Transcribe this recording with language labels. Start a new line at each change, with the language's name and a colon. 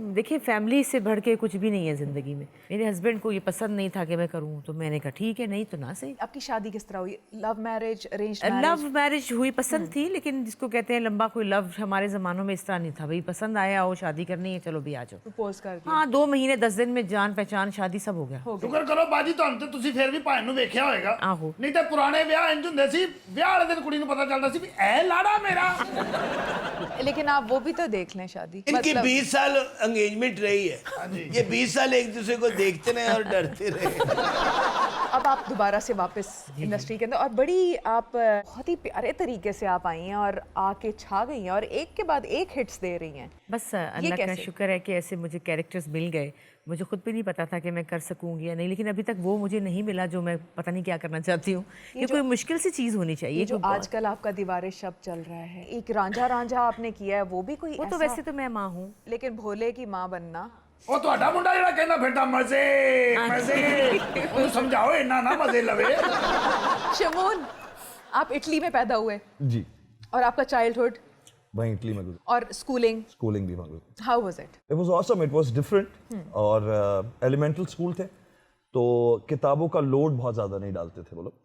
Hindi: देखिए, फैमिली से बढ़ के कुछ भी नहीं है ज़िंदगी में। मेरे हस्बैंड को ये पसंद नहीं था कि मैं करूँ, तो मैंने कहा ठीक है, नहीं तो ना सही। आपकी शादी किस तरह हुई? Love marriage, arrange love marriage हुई, पसंद थी, लेकिन जिसको कहते हैं लंबा कोई लव हमारे ज़मानों में इस तरह नहीं था। भाई पसंद आया हो, शादी करनी है, चलो भी आ जाओ। प्रपोज कर दिया? हाँ, 2 महीने 10 दिन में जान पहचान शादी सब हो गया।
Punjabi: ਸ਼ੁਕਰ ਕਰੋ ਬਾਜੀ, ਤੁਹਾਨੂੰ ਤੇ ਤੁਸੀਂ ਫਿਰ ਵੀ ਭਾਣ ਨੂੰ ਵੇਖਿਆ ਹੋਏਗਾ। ਆਹੋ। ਨਹੀਂ ਤਾਂ ਪੁਰਾਣੇ ਵਿਆਹ ਇੰਜ ਹੁੰਦੇ ਸੀ, ਵਿਆਹ ਵਾਲੇ ਦਿਨ ਕੁੜੀ ਨੂੰ ਪਤਾ ਚੱਲਦਾ ਸੀ ਵੀ ਇਹ ਲਾੜਾ ਮੇਰਾ।
Hindi: लेकिन आप वो भी तो देख लें शादी। इनकी 20 साल एंगेजमेंट रही है, ये 20 साल एक दूसरे को देखते रहे और डरते रहे। अब आप दोबारा से वापस इंडस्ट्री के अंदर, और बड़ी आप बहुत ही प्यारे तरीके से आप आई हैं और आके छा गई हैं और एक के बाद एक हिट्स दे रही हैं। बस अल्लाह का शुक्र है कि ऐसे मुझे कैरेक्टर्स मिल गए। मुझे खुद भी नहीं पता था कि मैं कर सकूंगी या नहीं, लेकिन अभी तक वो मुझे नहीं मिला जो मैं पता नहीं क्या करना चाहती हूँ। ये कोई मुश्किल सी चीज़ होनी चाहिए। ये जो आजकल आपका दीवारे शब्द चल रहा है, एक रांझा रांझा आपने किया है, वो भी कोई वो तो वैसे तो मैं माँ हूँ, लेकिन भोले की माँ बनना।
Punjabi: ਉਹ ਤੁਹਾਡਾ ਮੁੰਡਾ ਜਿਹੜਾ ਕਹਿੰਦਾ ਫਿਰਦਾ ਮਜ਼ੇ ਮਜ਼ੇ, ਉਹਨੂੰ ਸਮਝਾਓ ਇੰਨਾ ਨਾ ਮਜ਼ੇ ਲਵੇ।
Hindi: शमून, आप इटली में पैदा हुए जी, और आपका चाइल्डहुड वहीं इटली में गुजरी, और स्कूलिंग, स्कूलिंग भी वहाँ गुजरी।
English: How was it? It was awesome, it was different.
Hindi: और एलिमेंटल स्कूल थे, तो किताबों का लोड बहुत ज़्यादा नहीं डालते थे वो लोग।